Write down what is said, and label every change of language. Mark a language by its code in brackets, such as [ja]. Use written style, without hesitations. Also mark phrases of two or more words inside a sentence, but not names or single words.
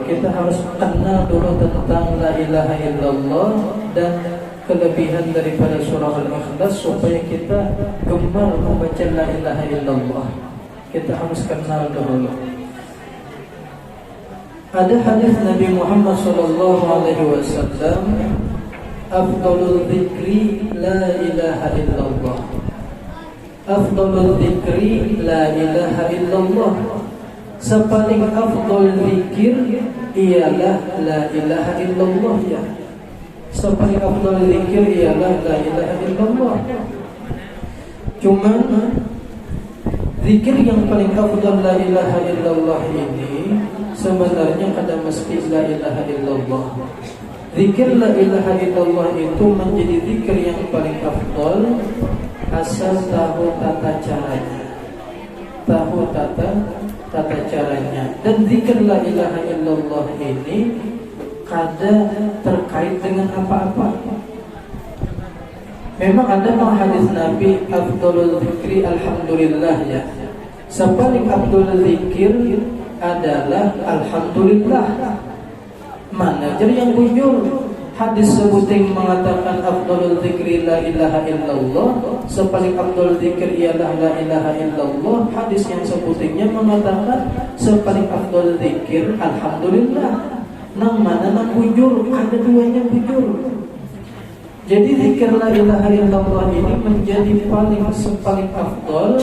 [id] Kita harus kenal dulu tentang [ar] لا إله إلا الله [id] dan kelebihan daripada surah Al-Ikhlas supaya kita gemar membaca [ar] لا إله إلا الله. [id] Kita harus kenal dulu. Ada hadis Nabi Muhammad [ar] صلى الله عليه وسلم, أفضل الذكر لا إله إلا الله. أفضل الذكر لا إله إلا الله. [id] Sepaling afdal zikir ialah [ar] لا إله إلا الله [id] ya. Sepaling afdal zikir ialah [ar] لا إله إلا الله. [id] Cuma zikir yang paling afdal [ar] لا إله إلا الله [id] ini sebenarnya kada mesti [ar] لا إله إلا الله. [id] Zikir [ar] لا إله إلا الله [id] itu menjadi zikir yang paling afdal asal tahu tata caranya. Tahu tata caranya. Dan zikir [ar] لا إله إلا الله [id] ini kada terkait dengan apa-apa. Memang ada hadis Nabi [ar] أفضل الذكر الحمد لله [id] ya. Sepaling afdal zikir adalah alhamdulillah. Mana jadi yang bujur? Hadis sebuting mengatakan [ar] أفضل الذكر لا إله إلا الله. [id] Sepaling afdal zikir ialah [ar] لا إله إلا الله. [id] Hadis yang sebutingnya mengatakan sepaling afdal zikir alhamdulillah. [bjn] Nang mana nang bujur? Ada duanya bujur. [id] Jadi zikir [ar] لا إله إلا الله [id] ini menjadi sepaling afdal.